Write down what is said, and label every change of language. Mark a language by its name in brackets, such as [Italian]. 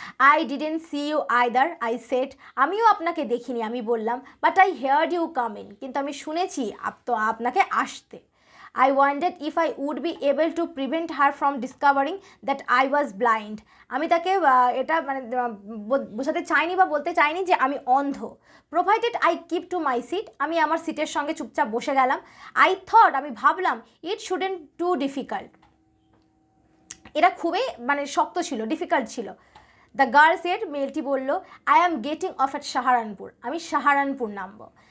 [English] I didn't see you either, I said, [Bangla] আমিও আপনাকে দেখিনি, আমি বললাম। [English] but I heard you come in, [Bangla] কিন্তু আমি শুনেছি আপনাকে আসতে। [English] I wondered if I would be able to prevent her from discovering that I was blind, [Bangla] আমি তাকে এটা মানে বোঝাতে চাইনি বা বলতে চাইনি যে আমি অন্ধ। [English] provided I keep to my seat, [Bangla] আমি আমার সিটের সঙ্গে চুপচাপ বসে গেলাম। [English] I thought, [Bangla] আমি ভাবলাম, [English] it shouldn't too difficult, [Bangla] এটা খুবই মানে শক্ত ছিল, ডিফিকাল্ট ছিল। [English] the girl said, [Bangla] মেলটি বলল, [English] I am getting off at Saharanpur, [Bangla] আমি সাহারানপুর নামবো।